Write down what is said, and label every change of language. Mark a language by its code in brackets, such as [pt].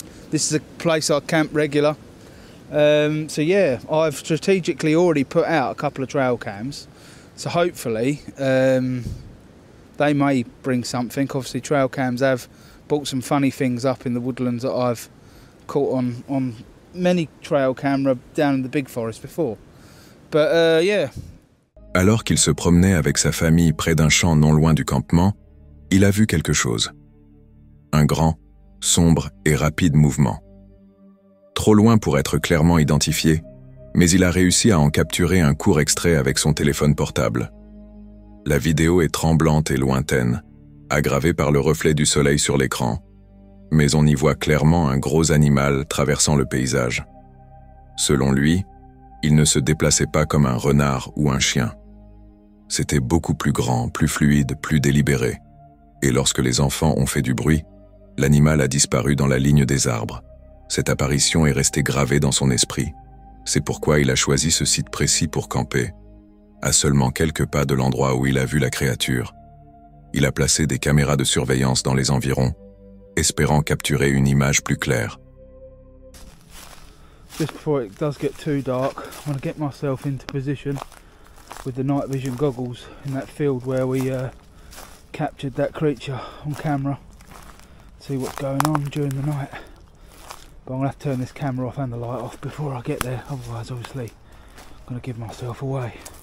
[en] This is a place I camp regular. So yeah, I've strategically already put out a couple of trail cams. So hopefully they may bring something. Obviously trail cams have brought some funny things up in the woodlands that I've caught on many trail camera down in the big forest before. But yeah. [fr] Alors qu'il se promenait avec sa famille près d'un champ non loin du campement, il a vu quelque chose. Un grand, sombre et rapide mouvement. Trop loin pour être clairement identifié, mais il a réussi à en capturer un court extrait avec son téléphone portable. La vidéo est tremblante et lointaine, aggravée par le reflet du soleil sur l'écran, mais on y voit clairement un gros animal traversant le paysage. Selon lui, il ne se déplaçait pas comme un renard ou un chien. C'était beaucoup plus grand, plus fluide, plus délibéré. Et lorsque les enfants ont fait du bruit, l'animal a disparu dans la ligne des arbres. Cette apparition est restée gravée dans son esprit. C'est pourquoi il a choisi ce site précis pour camper. À seulement quelques pas de l'endroit où il a vu la créature, il a placé des caméras de surveillance dans les environs, espérant capturer une image plus claire. [en] Just before it does get too dark, I want to get myself into position with the night vision goggles in that field where we captured that creature on camera. See what's going on during the night. But I'm going to have to turn this camera off and the light off before I get there, otherwise obviously I'm going to give myself away.